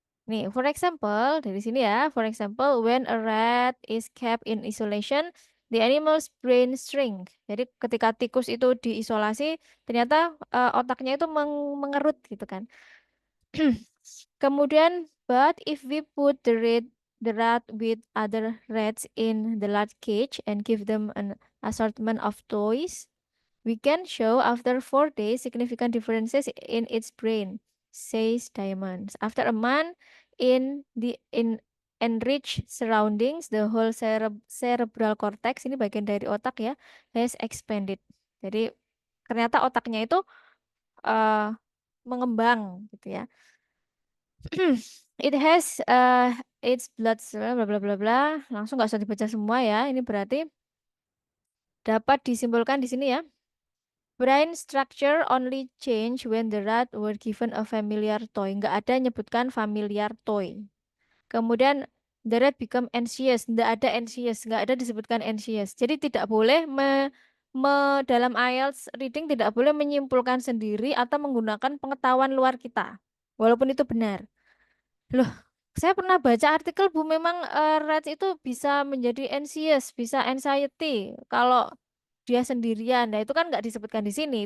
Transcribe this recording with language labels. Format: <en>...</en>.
<id>Nih,</id> <en>for example,</en> <id>dari sini ya.</id> <en>For example, when a rat is kept in isolation, the animal's brain shrink.</en> <id>Jadi ketika tikus itu diisolasi, ternyata otaknya itu mengerut gitu kan. Kemudian,</id> <en>but if we put the rat with other rats in the large cage and give them an assortment of toys, we can show after 4 days significant differences in its brain, says Diamonds. After a month in enriched surroundings, the whole cerebral cortex,</en> <id>ini bagian dari otak ya,</id> <en>has expanded.</en> <id>Jadi ternyata otaknya itu mengembang gitu ya.</id> <en>It has its blood bla bla bla bla.</en> <id>Langsung nggak usah dibaca semua ya. Ini berarti dapat disimpulkan di sini ya.</id> <en>Brain structure only change when the rat were given a familiar toy.</en> <id>Nggak ada nyebutkan</id> <en>familiar toy.</en> <id>Kemudian</id> <en>the rat become anxious.</en> <id>Nggak ada anxious. Nggak ada disebutkan anxious. Jadi tidak boleh dalam IELTS reading tidak boleh menyimpulkan sendiri atau menggunakan pengetahuan luar kita. Walaupun itu benar. Loh, saya pernah baca artikel Bu, memang rats itu bisa menjadi anxious, bisa anxiety kalau dia sendirian. Nah, itu kan nggak disebutkan di sini.</id>